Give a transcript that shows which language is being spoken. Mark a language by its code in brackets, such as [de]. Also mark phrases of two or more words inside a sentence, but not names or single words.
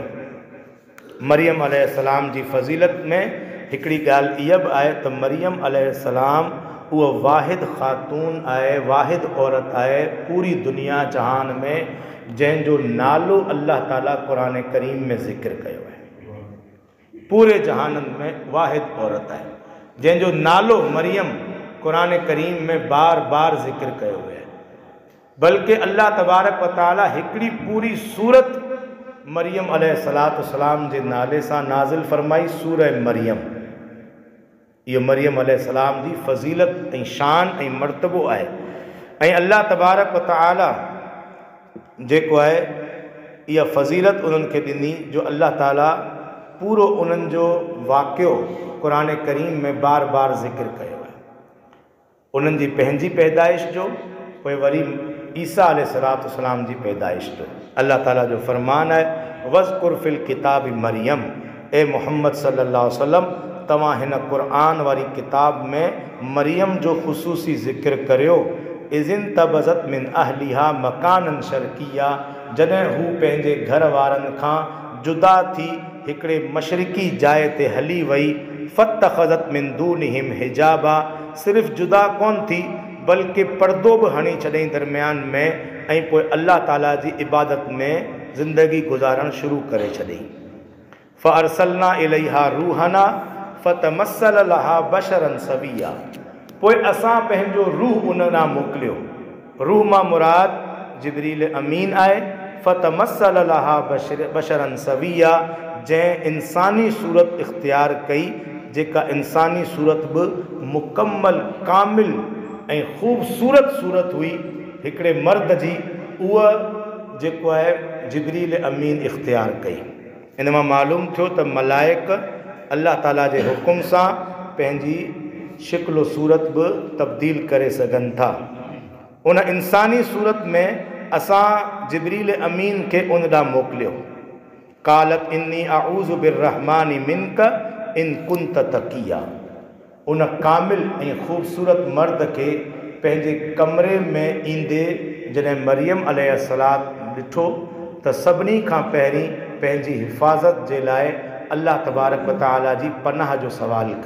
[sd] मरियम अलैहिस्सलाम जी फ़ज़ीलत में हिकिड़ी ॻाल्हि इहा बि आहे त मरियम अलैहिस्सलाम उहा वाहिद ख़ातून आहे, वाहिद औरत आहे पूरी दुनिया जहान में जंहिंजो नालो अल्लाह ताला क़ुरान करीम में ज़िक्र कयो आहे। पूरे जहाननि में वाहिद औरत आहे जंहिंजो नालो मरियम क़ुरान करीम में बार बार ज़िक्र कयो आहे। बल्कि अल्लाह [ar] تبارك وتعالى [sd] हिकिड़ी पूरी सूरत मरियम अलैहिस्सलाम जे नाले सां नाज़िल फरमाई, सूरह मरियम। इहो मरियम अलैहिस्सलाम जी फ़ज़ीलत ऐं शान ऐं मर्तबो आहे। ऐं अल्लाह [ar] تبارك وتعالى [sd] जेको आहे इहा फ़ज़ीलत उन्हनि खे ॾिनी जो अल्लाह ताला पूरो उन्हनि जो वाक़ियो क़ुरान करीम में बार बार ज़िक्र कयो आहे। उन्हनि जी पंहिंजी पैदाइश जो, पोइ वरी ईसा अलैहिस्सलाम जी पैदाइश जो अल्लाह ताला जो फरमान है [ar] واذكر في الكتاب مريم, [sd] ए मोहम्मद [ar] صلى الله عليه وسلم [sd] तव्हां हिन क़ुरान वारी किताब में मरियम जो ख़ुसूसी ज़िक्र करियो। [ar] إذ انتبذت من أهلها مكانا شرقيا, [sd] जॾहिं हू पंहिंजे घर वारनि खां जुदा थी हिकिड़े मशरिकी जाइ ते हली वई। [ar] فاتخذت من دونهم حجابا, [sd] सिर्फ़ जुदा कोन थी बल्कि पर्दो बि हणी छॾईं दरमियान में, ऐं पोइ अल्लाह ताला जी इबादत में ज़िंदगी गुज़ारणु शुरू करे छॾी। [ar] فأرسلنا إليها روحنا فتمثل لها بشرا سويا, [sd] पोइ असां पंहिंजो रूह उन ॾांहुं मोकिलियो। रूह मां मुराद जिब्रील अमीन आहे। [ar] فتمثل لها بشرا سويا, [sd] जंहिं इंसानी सूरत इख्तियार कई, जेका इंसानी सूरत बि मुकम्मल कामिल ऐं ख़ूबसूरत सूरत हुई हिकिड़े मर्द जी, उहा जेको आहे जिब्रील अमीन इख्तियार कई। इन मां मालूम थियो त मलाइक अल्लाह ताला जे हुकुम सां पंहिंजी शिकिल सूरत बि तब्दील करे सघनि था। उन इंसानी सूरत में असां जिब्रील अमीन खे उन ॾांहुं मोकिलियो। [ar] قالت إني أعوذ بالرحمن منك إن كنت تقيا, [sd] उन कामिल ऐं ख़ूबसूरत मर्द खे पंहिंजे कमरे में ईंदे जॾहिं मरियम अलैहिस्सलाम ॾिठो त सभिनी खां पहिरीं पंहिंजी हिफ़ाज़त जे लाइ अल्लाह [ar] تبارك وتعالى [sd] जी पनाह जो सवाल कई।